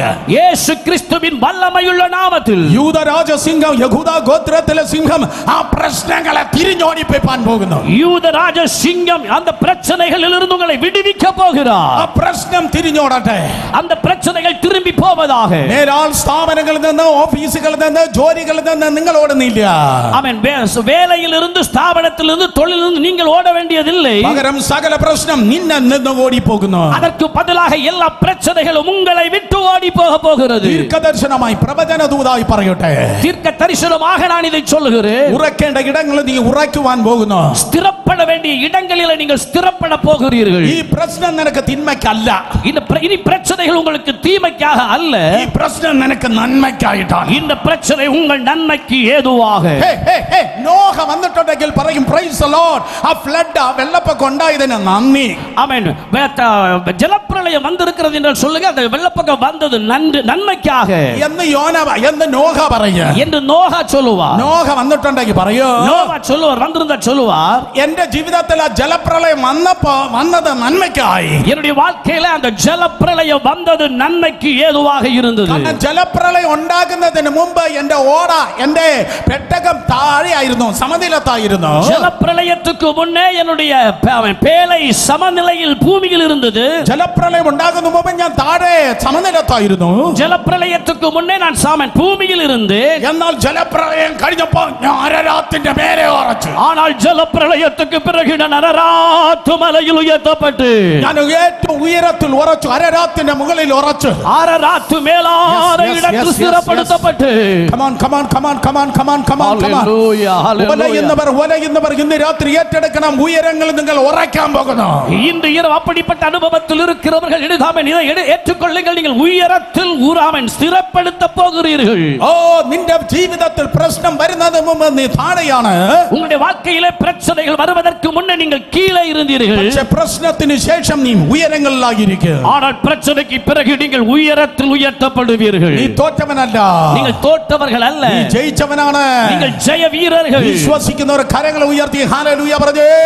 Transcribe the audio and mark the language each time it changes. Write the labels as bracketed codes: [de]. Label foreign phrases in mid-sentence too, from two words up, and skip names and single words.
[ta] இயேசு கிறிஸ்துவின் வல்லமையுள்ள நாமத்தில், [ml] യൂദരാജ സിംഹം, യഹൂദ ഗോത്രത്തിലെ സിംഹം ആ പ്രശ്നങ്ങളെ തിരിഞ്ഞോടിപ്പാൻ പോകുന്നു. [ta] யூதராஜ சிங்கம் அந்த பிரச்சனைகளில் இருந்து உங்களை விடுவிக்க போகிறார். [ml] ആ പ്രശ്നം തിരിഞ്ഞോടട്ടെ. [ta] அந்த பிரச்சனைகள் திரும்பி போவதாக. [ml] മേലാൽ സ്ഥാപനങ്ങളിൽ നിന്ന്, ഓഫീസുകളിൽ നിന്ന്, ജോലികളിൽ നിന്ന് നിങ്ങൾ ഓടുന്നില്ല. [ta] ஆமென். வேலையில் இருந்து, ஸ்தாபனத்தில் இருந்து, தொழிலில் இருந்து நீங்கள் ஓட வேண்டியதில்லை. [ml] പകരം സകല പ്രശ്നം നിന്നിൽ നിന്ന് ഓടി പോകുന്നു. [ta] அதற்கு பதிலாக எல்லா பிரச்சனைகளும் உங்களை விட்டு ஓடி போக போகிறது. [ml] ദീർഘദർശനമായി പ്രവചന ദൂതായി പറയട്ടെ. [ta] தீர்க்க தரிசனமாக நான் இதை சொல்லுகிறேன். [ml] ഉറക്കേണ്ട ഇടങ്ങളിൽ നീ ഉറക്കുവാൻ പോകുന്നു. [ta] ஸ்திரப்பட வேண்டிய இடங்களில் நீங்கள் ஸ்திரப்பட போகிறீர்கள். [ml] ഈ പ്രശ്നം നിനക്ക് തിന്മയ്ക്കല്ല. [ta] இனி பிரச்சனைகள் உங்களுக்கு தீமைக்காக அல்ல. [ml] ഈ പ്രശ്നം നിനക്ക് നന്മയ്ക്കായിട്ടാണ്. [ta] இந்த பிரச்சனை உங்கள் நன்மைக்கு ஏதுவாக. [ml] നോഹ വന്നിട്ടുണ്ടെങ്കിൽ പറയും [en] praise the Lord. [ml] ആ ഫ്ലഡ്, ആ വെള്ളപ്പൊക്കം ഉണ്ടായതിന് നന്ദി. [ta] ஆமென். ஜலப்பிரளயம் வந்திருக்கிறது என்று சொல்லுங்க, அந்த வெள்ளப்பக்கம் வந்தது நன்மைக்காக [ml] എന്ന് നോഹ പറയ [ta] என்று நோகா சொல்லுவார். [ml] നോഹ വന്നിട്ടുണ്ടെങ്കിൽ പറയോ, [ta] நோவா சொல்லுவார், வந்திருந்தா சொல்லுவார், [ml] എന്റെ ജീവിതത്തിൽ ആ ജലപ്രളയം വന്നത് നന്മയ്ക്കായി. [ta] என்னுடைய வாழ்க்கையில அந்த ஜலப்பிரளயம் வந்தது நன்மைக்கு ஏதுவாக இருந்தது. [ml] ജലപ്രളയം ഉണ്ടാകുന്നതിന് മുമ്പ് എന്റെ ഓട, എന്റെ പെട്ടകം താഴെയായിരുന്നു, സമനിലത്തായിരുന്നു. [ta] ஜலப்பிரளயத்துக்கு முன்னே என்னுடைய பேழை சமநிலையில் பூமியில் இருந்தது. [ml] ജലപ്രളയം ഉണ്ടാകുന്ന മുമ്പ് ഞാൻ താഴെ സമനിലത്തായിരുന്നു. [ta] ஜலப்பிரளயத்துக்கு முன்னே நான் பூமியில் இருந்து, [ml] എന്നാൽ ജലപ്രളയം കഴിഞ്ഞപ്പോൾ ഞാൻ അരരാത്തിന്റെ മേലെ ഉറച്ചു. [ta] ஆனால் ஜலப்பிரளயத்துக்கு பிறகு நான் அரராத்து மலையில் உயர்த்தப்பட்டு, [ml] ഞാൻ ഏറ്റവും ഉയരത്തിൽ ഉറച്ചു, അരരാത്തിന്റെ മുകളിൽ ഉറച്ചു. [ta] அரராத்து மேலான இடத்தில் ஸ்திரப்படுத்தப்பட்டு. [ml] ഉലയുന്നവർ ഇന്ന് രാത്രി ഏറ്റെടുക്കണം. ഉയരങ്ങൾ നിങ്ങൾ ഉറക്കാൻ പോകുന്നു. [ta] இன்று இரவு அப்படிப்பட்ட அனுபவத்தில் இருக்கிறவர்கள் இதை ஏற்றுக்கொள்ளுங்கள். நீங்கள் உயரத்தில் ஊராமன் ஸ்திரப்படுத்த போகிறீர்கள். [ml] ഓ, നിന്റെ ജീവിതത്തിൽ പ്രശ്നം വരുന്നതിന് മുമ്പ് നീ താഴെയാണ്. [ta] உங்களுடைய வாழ்க்கையிலே பிரச்சனைகள் வருவதற்கு முன்னே நீங்கள் கீழே இருந்தீர்கள். [ml] പക്ഷേ പ്രശ്നത്തിന് ശേഷം നീ ഉയരങ്ങളിലായിരിക്കും. [ta] ஆனால் பிரச்சனைக்கு பிறகு நீங்கள் உயரத்தில் உயர்த்தப்படுவீர்கள். [ml] നീ തോറ്റവനല്ല, [ta] நீங்கள் தோற்றவர்கள் அல்ல, [ml] നീ ജയിച്ചവനാണ്. [ta] நீங்கள் ஜெய வீரர்கள். [ml] വിശ്വസിക്കുന്നവർ കരങ്ങളെ ഉയർത്തി ഹല്ലേലൂയ പറഞ്ഞേ.